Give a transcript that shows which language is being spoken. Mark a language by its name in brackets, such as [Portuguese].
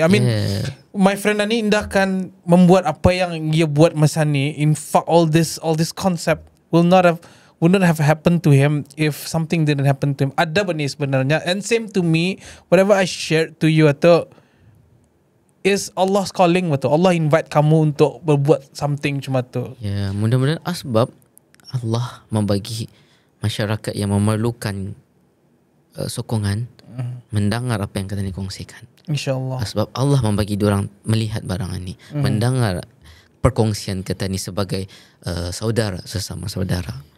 [Malay] I mean, my friend Ani Indah kan membuat apa yang dia buat masa ni. [English] In fact, all this concept would not have happened to him if something didn't happen to him. Ada benih sebenarnya, and same to me. Whatever I shared to you atau is Allah's calling betul. [Malay] Allah invite kamu untuk berbuat something cuma tu. Ya, mudah-mudahan asbab Allah membagi masyarakat yang memerlukan sokongan mendengar apa yang kita ni kongsikan. InsyaAllah. Sebab Allah membagi diorang melihat barang ini, mendengar perkongsian kita ni sebagai saudara, sesama saudara.